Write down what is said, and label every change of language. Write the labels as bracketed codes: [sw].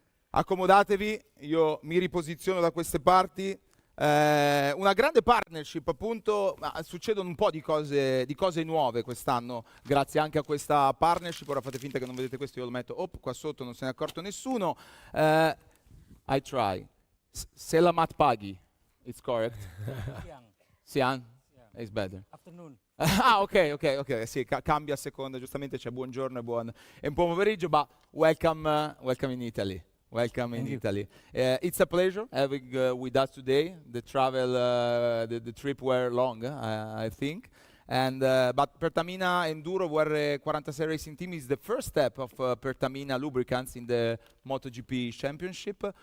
[it] Accomodatevi, io mi riposiziono da queste parti. Una grande partnership, appunto, ma succedono un po' di cose nuove quest'anno, grazie anche a questa partnership. Ora fate finta che non vedete questo, io lo metto qua sotto, non se ne è accorto nessuno. [en] I try. [id] Selamat pagi, [en] it's correct. Siang. It's better. Afternoon. [it] ok, sì, cambia a seconda, giustamente c'è buongiorno e buon pomeriggio, ma [en] welcome in Italy. Welcome in Italy. It's a pleasure having with us today. The travel, the trip were long, I think. And but Pertamina Enduro VR46 Racing Team is the first step of Pertamina Lubricants in the MotoGP Championship.